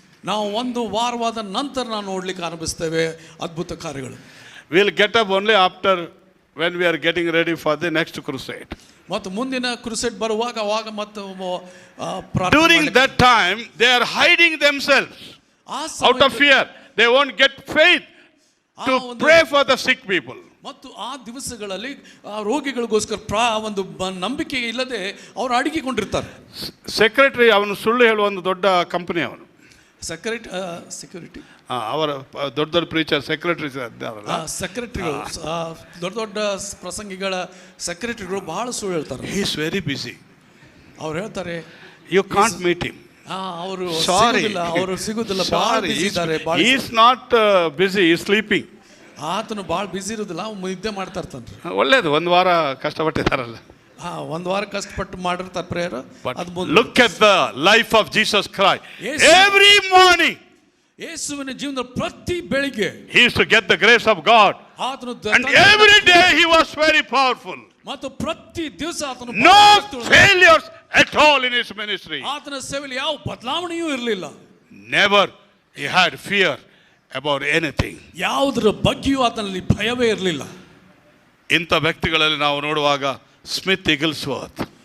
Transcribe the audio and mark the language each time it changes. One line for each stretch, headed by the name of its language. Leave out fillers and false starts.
Kannada: ನಾವು ಒಂದು ವಾರವಾದ ನಂತರ ನಾವು ನೋಡ್ಲಿಕ್ಕೆ ಆರಂಭಿಸ್ತೇವೆ ಅದ್ಭುತ ಕಾರ್ಯಗಳು.
English: We will get up only after when we are getting ready for the next crusade.
Kannada: ಮತ್ತು ಮುಂದಿನ ಕ್ರುಸೆಡ್ ಬರುವಾಗ ಅವಾಗ ಮತ್ತು
English: During that time, they are hiding themselves out of fear. They won't get faith to pray for the sick people.
Kannada: ಮತ್ತು ಆ ದಿವಸಗಳಲ್ಲಿ ಆ ರೋಗಿಗಳಿಗೋಸ್ಕರ ಒಂದು ನಂಬಿಕೆ ಇಲ್ಲದೆ ಅವರು ಅಡಗಿಕೊಂಡಿರ್ತಾರೆ. ಸೆಕ್ರೆಟರಿ ಅವನು ಸುಳ್ಳು ಹೇಳುವ ಒಂದು ದೊಡ್ಡ ಕಂಪನಿ ಅವನು.
English: security
Kannada: ಅವರ ದೊಡ್ಡ ದೊಡ್ಡ ಪ್ರೀಚರ್ ಸೆಕ್ರೆಟರಿ ಸೆಕ್ರೆಟರಿಗಳು ದೊಡ್ಡ ದೊಡ್ಡ ಪ್ರಸಂಗಿಗಳ ಸೆಕ್ರೆಟರಿಗಳು ಬಹಳ ಸುಳ್ಳು ಹೇಳ್ತಾರೆ.
English: He is very busy.
Kannada: ಅವ್ರು ಹೇಳ್ತಾರೆ
English: You can't meet him.
Kannada: ಅವರು
English: sorry
Kannada: ಅವರು ಸಿಗುದಿಲ್ಲ.
English: He is not busy, he is sleeping.
Kannada: ಆತನು ಭಾಳ ಬಿಸಿ ಇರೋದಿಲ್ಲ, ಅವ್ನು ನಿದ್ದೆ ಮಾಡ್ತಾ ಇರ್ತಾನೆ. ಒಳ್ಳೇದು, ಒಂದು ವಾರ ಕಷ್ಟಪಟ್ಟಿದ್ದಾರಲ್ಲ. ಒಂದು ವಾರ ಕಷ್ಟಪಟ್ಟು ಮಾಡಿರ್ತಾರೆ prayer.
English: Look at the life of Jesus Christ. Every morning
Kannada: ಯೇಸುವಿನ ಜೀವನದ ಪ್ರತಿ ಬೆಳಿಗ್ಗೆ
English: he used to get the grace of God, and every day he was very powerful.
Kannada: ಮತ್ತು ಪ್ರತಿ ದಿವಸ ಆತನು
English: no failures at all in his ministry.
Kannada: ಆತನ ಸೇವೆಯಲ್ಲಿ ಯಾವ ಬದಲಾವಣೆಯೂ ಇರಲಿಲ್ಲ.
English: Never he had fear about anything.
Kannada: ಯಾವುದರ ಬಗ್ಗೆಯೂ ಆತನಲ್ಲಿ ಭಯವೇ ಇರಲಿಲ್ಲ. ಇಂಥ ವ್ಯಕ್ತಿಗಳಲ್ಲಿ ನಾವು ನೋಡುವಾಗ ಸ್ಮಿತ್ ಇಗಲ್ಸ್ವರ್ತ್,